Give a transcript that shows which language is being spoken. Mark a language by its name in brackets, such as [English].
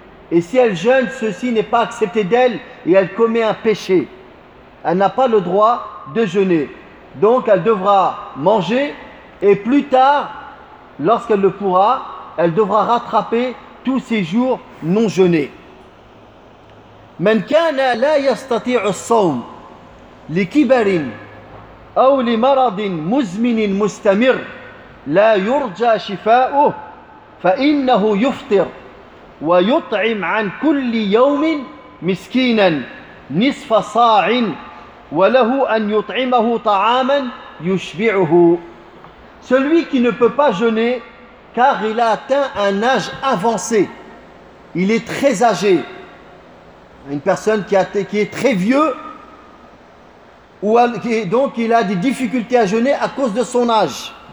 [French] Et si elle jeûne, ceci n'est pas accepté d'elle et elle commet un péché. Elle n'a pas le droit de jeûner. Donc elle devra manger et plus tard, lorsqu'elle le pourra, elle devra rattraper tous ses jours non jeûnés. [Arabic] من كان لا يستطيع الصوم لكبر أو لمرض مزمن مستمر لا يرجى شفاؤه فإنه يفطر ويطعم عن كل يوم مسكينا نصف صاع وله أن يطعمه طعاما يشبعه. [French] Celui qui ne peut pas jeûner car il a atteint un âge avancé, il est très âgé. Une personne qui est très vieux, donc il a des difficultés à jeûner à cause de son âge.